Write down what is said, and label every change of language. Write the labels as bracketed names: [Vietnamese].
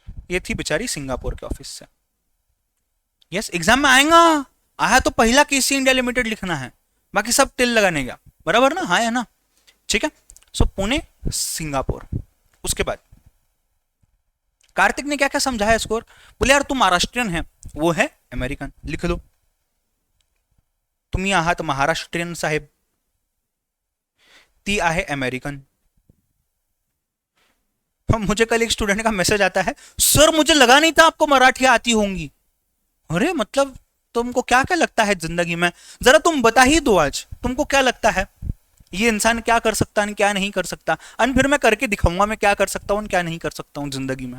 [Hindi] ये थी बेचारी सिंगापुर के ऑफिस से। यस, एग्जाम में आएगा, आया तो पहला केसी इंडिया लिमिटेड लिखना है, बाकी सब टिल लगाने का, बराबर ना? हाँ है ना? ठीक है। सो पुणे, सिंगापुर। उसके बाद कार्तिक ने क्या क्या समझाया स्कोर? बोले यार तुम महाराष्ट्रियन है, वो है अमेरिकन, लिख लो। [Marathi] तुम्ही आहात महाराष्ट्रियन साहेब, ती आहे अमेरिकन। [Hindi] मुझे कल एक स्टूडेंट का मैसेज आता है, सर मुझे लगा नहीं था आपको मराठी आती होंगी। अरे मतलब तुमको क्या क्या लगता है जिंदगी में? जरा तुम बता ही दो आज, तुमको क्या लगता है ये इंसान क्या कर सकता है, क्या नहीं कर सकता, और फिर मैं करके दिखाऊंगा मैं क्या कर सकता हूँ, क्या नहीं कर सकता हूँ जिंदगी में।